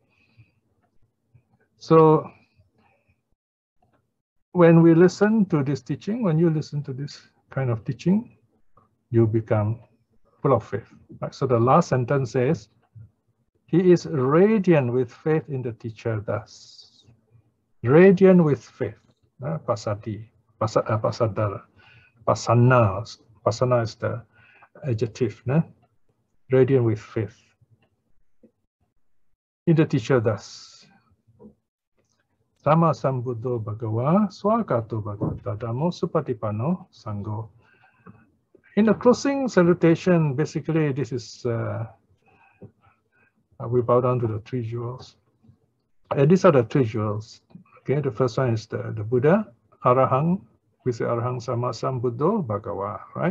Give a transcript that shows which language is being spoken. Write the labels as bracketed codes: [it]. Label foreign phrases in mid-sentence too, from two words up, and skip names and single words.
[en] So when we listen to this teaching, when you listen to this kind of teaching, you become full of faith. Right? So the last sentence says, he is radiant with faith in the teacher thus. Radiant with faith. [pi] Pasati, pasadara, pasana. [en] Pasana is the adjective. Radiant with faith in the teacher thus. [pi] Sama sambuddho bhagava swakato bhagavata dhammo supatipano sangho. [en] In the closing salutation, basically this is, we bow down to the three jewels. And these are the three jewels. Okay, the first one is the Buddha, Arahang. We say [pi] Arahang Sama Sambuddho Bhagava, [en] right?